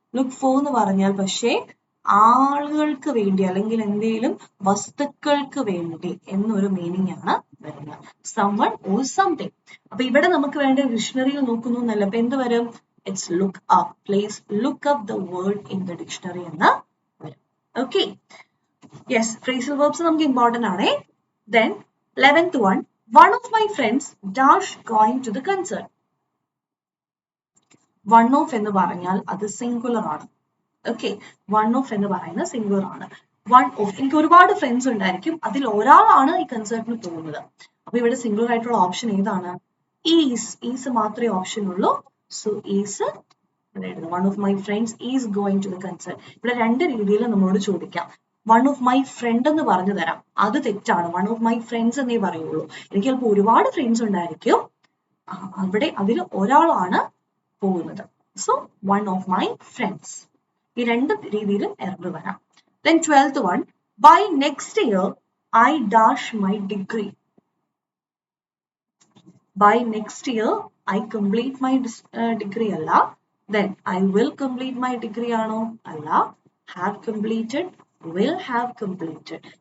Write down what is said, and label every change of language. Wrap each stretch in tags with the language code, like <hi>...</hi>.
<ml>Look for എന്ന് പറഞ്ഞാൽ പക്ഷേ ആളുകൾക്ക് വേണ്ടി അല്ലെങ്കിൽ എന്തെങ്കിലും വസ്തുക്കൾക്ക് വേണ്ടി എന്നൊരു മീനിങ് ആണ് വരുന്നത്.</ml> <en>someone or something.</en> <ml>അപ്പൊ ഇവിടെ നമുക്ക് വേണ്ട ഡിക്ഷണറിയിൽ നോക്കുന്നു എന്നല്ല. അപ്പൊ എന്ത് വരും?</ml> <en>It's look up. Please look up the word in the dictionary</en> <ml>എന്ന് വരും. ഓക്കെ, yes, phrasal verbs നമുക്ക് important ആണ്.</ml> <en>Then 11th one. One of my friends dash going to the concert.</en> <ml>One of എന്ന് പറഞ്ഞാൽ അത് സിംഗുലർ ആണ്. Okay, one of എന്ന് പറയുന്നത് സിംഗുലർ ആണ്. വൺ ഓഫ്, എനിക്ക് ഒരുപാട് ഫ്രണ്ട്സ് ഉണ്ടായിരിക്കും, അതിൽ ഒരാളാണ് ഈ കൺസേർട്ടിന് പോകുന്നത്. അപ്പൊ ഇവിടെ സിംഗുലർ ആയിട്ടുള്ള ഓപ്ഷൻ ഏതാണ്? ഈസ് മാത്രമേ ഓപ്ഷൻ ഉള്ളൂ.</ml> <en>So is one of my friends is going to the concert.</en> <ml>ഇവിടെ രണ്ട് രീതിയിൽ നമ്മളോട് ചോദിക്കാം.</ml> <en>one of my friend</en> <ml>എന്ന് പറഞ്ഞു തരാം, അത് തെറ്റാണ്. വൺ ഓഫ് മൈ ഫ്രണ്ട്സ് എന്നേ പറയുള്ളൂ. എനിക്ക് ചിലപ്പോൾ ഒരുപാട് ഫ്രണ്ട്സ് ഉണ്ടായിരിക്കും, അവിടെ അതിൽ ഒരാളാണ് പോകുന്നത്. So one of my friends. ഈ രണ്ട് രീതിയിലും എറർ വരാം.</ml> <en>Then 12th one, by next year I dash my degree. By next year I complete my degree അല്ല. Then I will complete my degree ആണോ? അല്ല. Have completed, will have completed.</en>